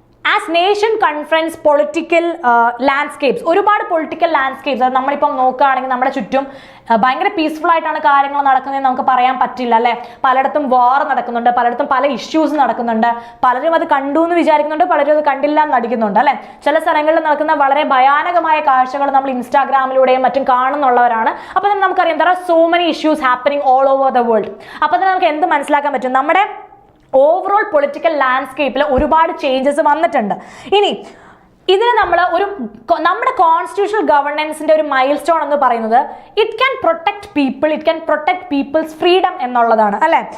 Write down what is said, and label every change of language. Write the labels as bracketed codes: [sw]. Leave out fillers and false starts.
[ml] As nation confers political landscapes, ഒരുപാട് political landscapes, അത് നമ്മളിപ്പം നോക്കുകയാണെങ്കിൽ നമ്മുടെ ചുറ്റും ഭയങ്കര പീസ്ഫുൾ ആയിട്ടാണ് കാര്യങ്ങൾ നടക്കുന്നതെന്ന് നമുക്ക് പറയാൻ പറ്റില്ല അല്ലെ. പലയിടത്തും വാർ നടക്കുന്നുണ്ട്, പലയിടത്തും പല ഇഷ്യൂസ് നടക്കുന്നുണ്ട്, പലരും അത് കണ്ടു എന്ന് വിചാരിക്കുന്നുണ്ട്, പലരും അത് കണ്ടില്ല എന്ന് നടിക്കുന്നുണ്ട് അല്ലെ. ചില സ്ഥലങ്ങളിൽ നടക്കുന്ന വളരെ ഭയാനകമായ കാഴ്ചകൾ നമ്മൾ ഇൻസ്റ്റാഗ്രാമിലൂടെയും മറ്റും കാണുന്നുള്ളവരാണ്. അപ്പൊ തന്നെ നമുക്കറിയാം [en] there are so many issues happening all over the world. [ml] അപ്പൊ തന്നെ നമുക്ക് എന്ത് മനസ്സിലാക്കാൻ പറ്റും, നമ്മുടെ ഓവറോൾ പൊളിറ്റിക്കൽ ലാൻഡ്സ്കേപ്പിൽ ഒരുപാട് ചേഞ്ചസ് വന്നിട്ടുണ്ട്. ഇനി ഇതിന് നമ്മൾ നമ്മുടെ കോൺസ്റ്റിറ്റ്യൂഷണൽ ഗവർണൻസിന്റെ ഒരു മൈൽ സ്റ്റോൺ എന്ന് പറയുന്നത് [en] it can protect people, it can protect people's freedom [ml] എന്നുള്ളതാണ് അല്ലെ.